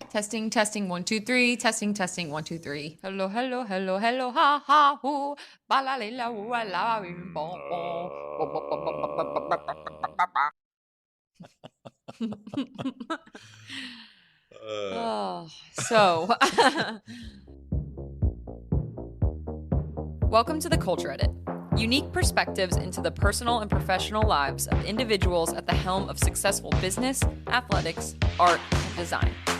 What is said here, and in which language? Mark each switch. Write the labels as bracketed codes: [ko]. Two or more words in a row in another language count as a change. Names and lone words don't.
[en] Testing, testing, 1, 2, 3. Testing, testing, 1, 2, 3. Hello, hello, hello, hello, ha, ha, hoo. Ba la la la la la Oh, so welcome to the Culture Edit. Unique perspectives into the personal and professional lives of individuals at the helm of successful business, athletics, art, and design.